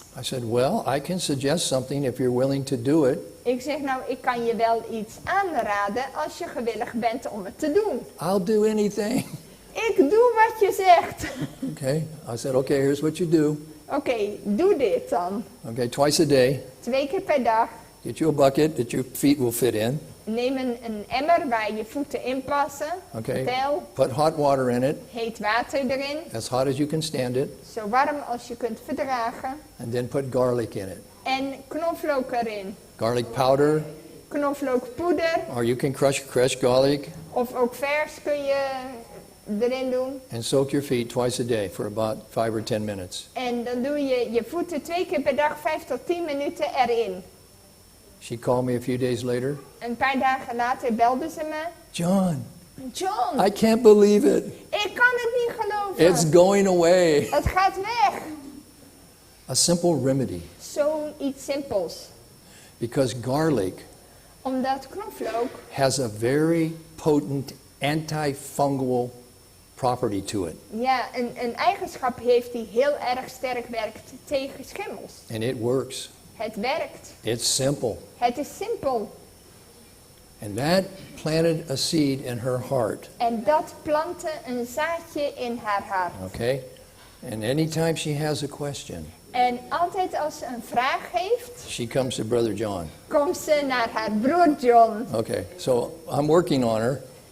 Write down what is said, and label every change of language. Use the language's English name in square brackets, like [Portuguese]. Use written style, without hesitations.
[English] I said, well, I can suggest something if you're willing to do it. [Dutch] Ik zeg nou, ik kan je wel iets aanraden als je gewillig bent om het te doen. [English] I'll do anything. [Dutch] Ik doe wat je zegt. [English] Okay. I said, okay, here's what you do. [Dutch] Oké, doe dit dan. [English] Okay, twice a day. [Dutch] 2 keer per dag. [English] Get you a bucket that your feet will fit in. [Dutch] Neem een emmer waar je voeten in passen. [English] Okay. [Dutch] Tel, [English] Put hot water in it, [Dutch] heet water erin. [English] as hot as you can stand it, [Dutch] Zo warm als je kunt verdragen. [English] and then put garlic in it. [Dutch] En knoflook erin. [English] Garlic powder, [Dutch] Knoflookpoeder. [English] or you can crush garlic [Dutch] Of ook vers kun je erin doen. [English] and soak your feet twice a day for about 5 or 10 minutes. [Dutch] En dan doe je je voeten 2 keer per dag 5 tot 10 minuten erin. [English] She called me a few days later. [Dutch] Een paar dagen later belde ze me. [English] John, [Dutch] John, [English] I can't believe it. [Dutch] ik kan het niet geloven. [English] It's going away. [Dutch] Het gaat weg. [English] A simple remedy. [Dutch] Zoiets simpels. [English] Because garlic [Dutch] Omdat knoflook [English] has a very potent antifungal property to it. [Dutch] ja, een eigenschap heeft die heel erg sterk werkt tegen schimmels. [English] And it works. [Dutch] Het werkt. [English] It's simple. [Dutch] Het is simpel. [English] And that planted a seed in her heart. [Dutch] En dat plantte een zaadje in haar hart. [English] Okay? And anytime she has a question, [Dutch] En altijd als ze een vraag heeft, [English] she comes to Brother John. [Dutch] komt ze naar haar broer John. [English] Okay, so I'm working on her